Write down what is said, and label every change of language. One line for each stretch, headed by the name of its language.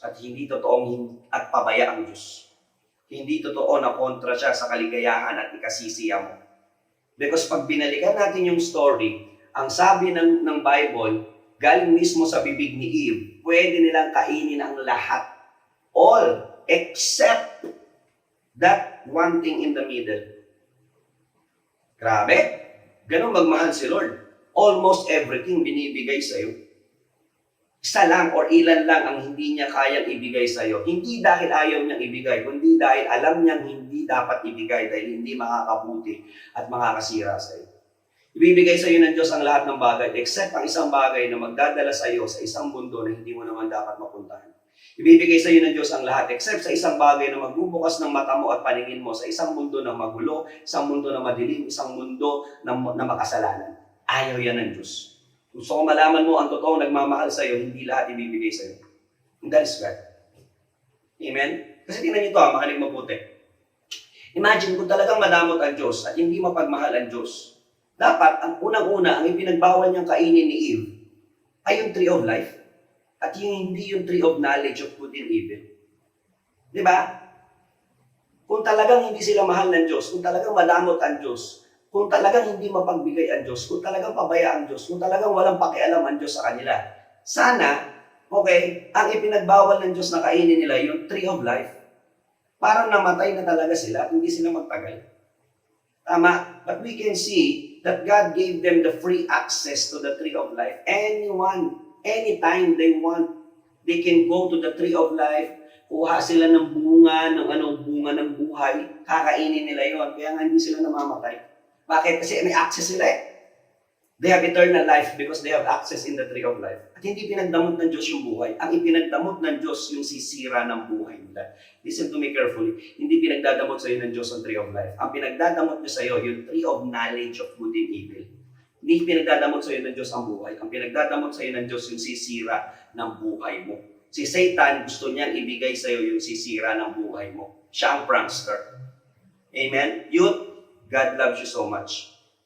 Filipino: At hindi totoong at pabaya ang Diyos. Hindi totoo na kontra siya sa kaligayahan at ikasisiya mo. Because pag binalikan natin yung story, ang sabi ng Bible, galing mismo sa bibig ni Eve, pwede nilang kainin ang lahat.
English: All except that one thing in the middle.
Filipino: Grabe. Ganun magmahal si Lord.
English: Almost everything
Filipino: binibigay sa'yo. Isa lang or ilan lang ang hindi niya kayang ibigay sa'yo. Hindi dahil ayaw niyang ibigay, kundi dahil alam niyang hindi dapat ibigay dahil hindi makakabuti at makakasira sa'yo. Ibibigay sa'yo ng Diyos ang lahat ng bagay except ang isang bagay na magdadala sa'yo sa isang mundo na hindi mo naman dapat mapuntahan. Ibibigay sa iyo ng Diyos ang lahat except sa isang bagay na magbubukas ng mata mo at paningin mo sa isang mundo na magulo, isang mundo na madilim, isang mundo na makasalanan. Ayaw yan ng Diyos. Gusto ko malaman mo ang totoong nagmamahal sa iyo, hindi lahat ibibigay sa iyo.
English: And that is God.
Filipino: Amen? Kasi tingnan niyo ito, makinig mabuti. Imagine kung talagang madamot ang Diyos at hindi mapagmahal ang Diyos. Dapat, ang unang-una, ang ipinagbawal niyang kainin ni Eve ay yung tree of life. At hindi yung tree of knowledge of good and evil. Di ba? Kung talagang hindi sila mahal ng Diyos, kung talagang madamot ang Diyos, kung talagang hindi mapagbigay ang Diyos, kung talagang pabaya ang Diyos, kung talagang walang pakialam ang Diyos sa kanila, sana, okay, ang ipinagbawal ng Diyos na kainin nila, yung tree of life, parang namatay na talaga sila, hindi sila magtagal. Tama?
English: But we can see that God gave them the free access to the tree of life. Anytime they want, they can go to the tree of life,
Filipino: kuha sila ng bunga, bunga ng buhay, kakainin nila yon. Kaya nga hindi sila namamatay. Bakit? Kasi may access sila eh.
English: They have eternal life because they have access in the tree of life.
Filipino: At hindi pinagdamot ng Diyos yung buhay. Ang ipinagdamot ng Diyos yung sisira ng buhay nila.
English: Listen to me carefully.
Filipino: Hindi pinagdadamot sa iyo ng Diyos ang tree of life. Ang pinagdadamot niya sa iyo yung tree of knowledge of good and evil. Hindi pinagdadamot sa iyo ng Diyos ang buhay. Ang pinagdadamot sa iyo ng Diyos yung sisira ng buhay mo. Si Satan, gusto niyang ibigay sa iyo yung sisira ng buhay mo. Siya ang prankster. Amen?
English: Youth, God loves you so much.